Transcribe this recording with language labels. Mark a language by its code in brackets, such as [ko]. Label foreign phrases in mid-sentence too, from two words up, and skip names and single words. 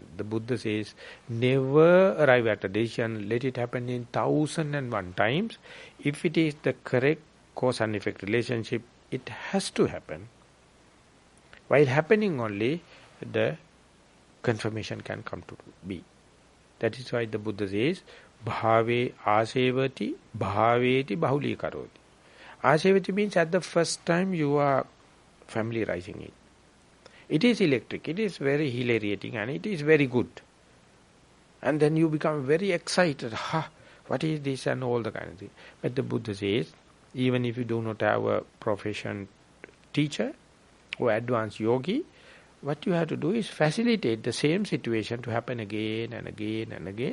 [en] The Buddha says, never arrive at a decision, let it happen in 1001 times. If it is the correct cause and effect relationship, it has to happen. While happening only, the confirmation can come to be. That is why the Buddha says, [pi] bhave asevati, bhaveti bahuli karoti. [en] Asevati means at the first time you are familiarizing it. It is electric, it is very hilariating and it is very good. And then you become very excited. What is this and all the kind of thing. But the Buddha says, even if you do not have a profession teacher or advanced yogi, what you have to do is facilitate the same situation to happen again and again and again.